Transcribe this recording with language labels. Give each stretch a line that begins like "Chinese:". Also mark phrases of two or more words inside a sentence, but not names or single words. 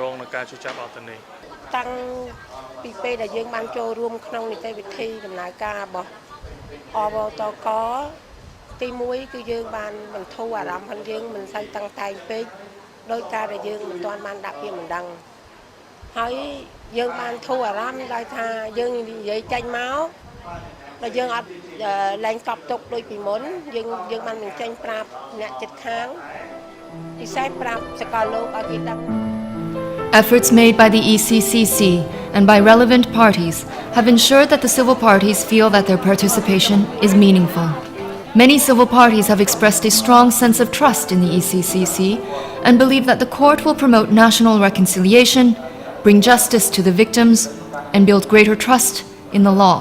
Khmer: ងនឹងការជឿចាប់អត់ទៅនេះតាំងពីពេលដែលយើងបានចូលរួមក្នុងនីតិវិធីដំណើរការរបស់អវតកទី1គឺយើងបានបន្ធូរអារម្មណ៍របស់យើងមិនសូវតាំងតែងពេកដោយការដែលយើងមិនទាន់បានដាក់ពាក្យបណ្ដឹងហើយយើងបានធូរអារម្មណ៍ដោយថាយើងនិយាយចេញមកតែយើងអត់លែងកប់ទុកដូចពីមុនយើងបានបញ្ចេញប្រាប់អ្នកចិត្តខាងពិសេសប្រាប់សកលលោកឲ្យគេដឹង
English: Efforts made by the ECCC and by relevant parties have ensured that the civil parties feel that their participation is meaningful. Many civil parties have expressed a strong sense of trust in the ECCC and believe that the court will promote national reconciliation, bring justice to the victims, and build greater trust in the law.